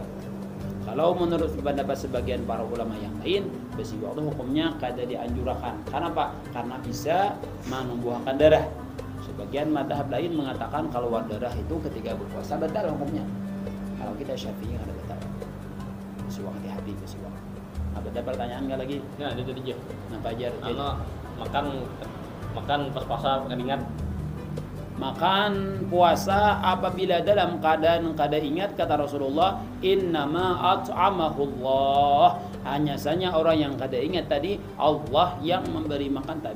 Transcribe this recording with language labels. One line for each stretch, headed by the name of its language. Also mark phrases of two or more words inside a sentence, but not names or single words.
Banjar: Kalau menurut pendapat sebagian para ulama yang lain, bersiwak itu hukumnya kada dianjurkan.
Indonesian: Kenapa? Karena bisa menumbuhkan darah. Sebagian mazhab lain mengatakan kalau darah itu ketika berpuasa batal hukumnya.
Banjar: Kalau kita Syafi'i ada batal. Bersiwak hati-hati bersiwak.
Indonesian: Ada pertanyaan nggak lagi? Ya,
Banjar: ada tadi aja. Kenapa aja?
Indonesian: Makan pas puasa ingat.
Banjar: Makan puasa apabila dalam keadaan kada ingat, kata Rasulullah,
Arabic: innama at'amahullah.
Banjar: Hanya saja orang yang kada ingat tadi, Allah yang memberi makan tadi.